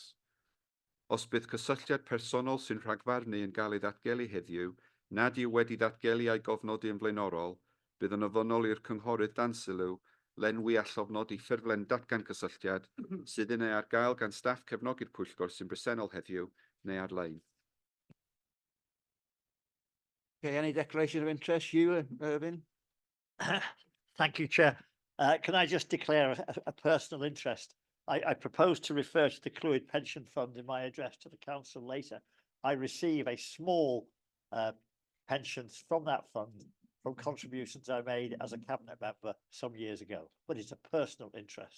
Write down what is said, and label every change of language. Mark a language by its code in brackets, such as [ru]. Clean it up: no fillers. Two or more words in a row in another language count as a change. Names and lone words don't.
[cy] Os bydd cysylltiad personol sy'n rhagfarnu yn cael ei ddatgelu heddiw nad yw wedi ddatgelu a'i gofnodi yn flaenorol, bydd yn ofynnol i'r cynghorydd dan sylw lenwi a llofnodi ffurflen datgan cysylltiad sydd yn ei ar gael gan staff cefnogi'r pwyllgor sy'n bresennol heddiw neu ar-lein. [en] Okay, any declaration of interest, you, Irvin? Thank you, Chair. Can I just declare a personal interest? I propose to refer to the Clwyd Pension Fund in my address to the Council later. I receive a small pensions from that fund from contributions I made as a cabinet member some years ago, but it's a personal interest.